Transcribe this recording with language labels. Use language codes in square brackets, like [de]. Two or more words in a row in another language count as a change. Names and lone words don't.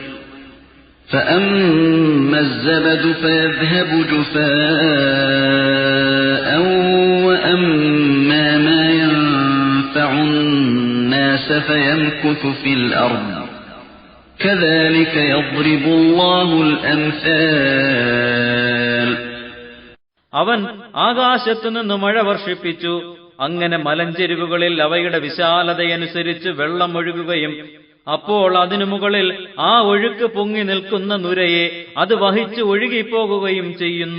[ar] فأما الزبد فيذهب جفاء وأما ما ينفع الناس فيمكث في الأرض كذلك يضرب الله الأمثال. [ml] അവൻ ആകാശത്തുനിന്ന് മഴ വർഷിപ്പിച്ചു. അങ്ങനെ മലഞ്ചെരിവുകളിൽ അവയുടെ വിശാലതയനുസരിച്ച് വെള്ളം ഒഴുകുകയും അപ്പോൾ അതിനു മുകളിൽ ആ ഒഴുക്ക് പൊങ്ങി നിൽക്കുന്ന നുരയെ അത് വഹിച്ച് ഒഴുകിപ്പോകുകയും ചെയ്യുന്നു.